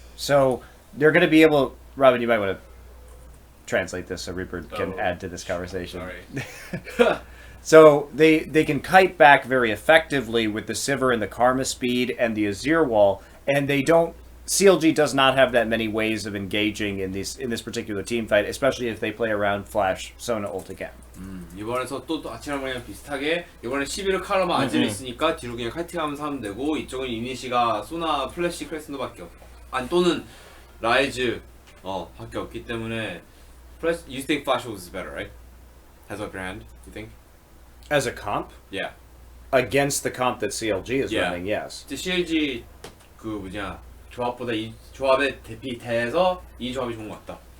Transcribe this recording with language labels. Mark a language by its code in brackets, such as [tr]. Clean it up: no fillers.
[en] So they're going to be able... Robin, you might want to translate this so Reaper can add to this conversation. Sorry. So they can kite back very effectively with the Sivir and the Karma speed and the Azir wall, and they don't... CLG does not have that many ways of engaging in this particular team fight, especially if they play around Flash Sona ult again. [ko] 이번에서 또 아치랑이랑 비슷하게 이번에 11호 카르마 아질 있으니까 뒤로 그냥 칼팅하면서 하면 되고 이쪽은 이니시가 소나 플래시 크레센도밖에 없고 또는 라이즈 밖에 없기 때문에 [en] you think Flash Wolves is better, right? Has upper hand, you think? As a comp? Yeah. Against the comp that CLG is running, yes. [ko] CLG 조합보다 이 조합에 대비돼서 이 조합이 좋은 것 같다.